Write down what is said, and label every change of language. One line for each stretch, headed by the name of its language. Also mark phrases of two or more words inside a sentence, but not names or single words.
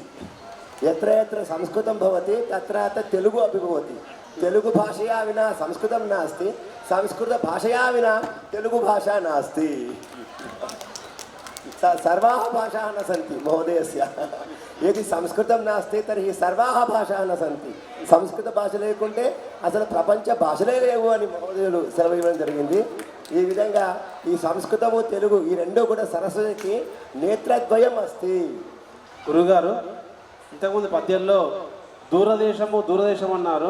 Sanskrit: यत्र यत्र संस्कृतं भवति तत्र तेलुगु अपि भवति. तेलुगु भाषया विना संस्कृतं नास्ति, संस्कृतभाषया विना तेलुगु भाषा नास्ति. सर्वाः भाषाः न सन्ति महोदयस्य. यदि संस्कृतं नास्ति तर्हि सर्वाः भाषाः न सन्ति.
Telugu: సంస్కృత లేకుంటే అసలు ప్రపంచ భాషలే లేవు అని మహోదయులు సెలవు ఇవ్వడం జరిగింది. ఈ విధంగా ఈ సంస్కృతము తెలుగు ఈ రెండు కూడా సరస్వతికి నేత్రద్వయం అస్తి. గురుగారు, ఇంతకుముందు పద్యంలో దూరదేశం అన్నారు.